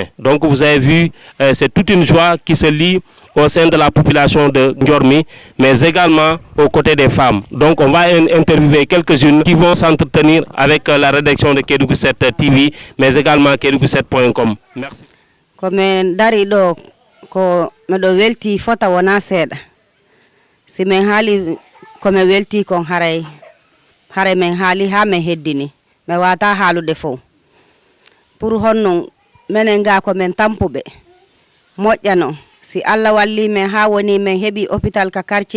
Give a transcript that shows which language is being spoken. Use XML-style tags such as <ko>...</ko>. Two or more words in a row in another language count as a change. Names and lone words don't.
<fr>Donc, vous avez vu, c'est toute une joie qui se lie au sein de la population de Ndiormi, mais également aux côtés des femmes. Donc, on va interviewer quelques-unes qui vont s'entretenir avec la rédaction de Kédougou 7 TV, mais également Kédougou7.com. Merci.</fr> <ff>Comme dari do ko medo welti fota wona seeda si men haali ko me welti kon haray men haali ha men heddini me wata haalude fo pour honno menen ga ko men tampuɓe moƴƴano si Allah walli men ha woni men heɓi hôpital ka quartier</ff>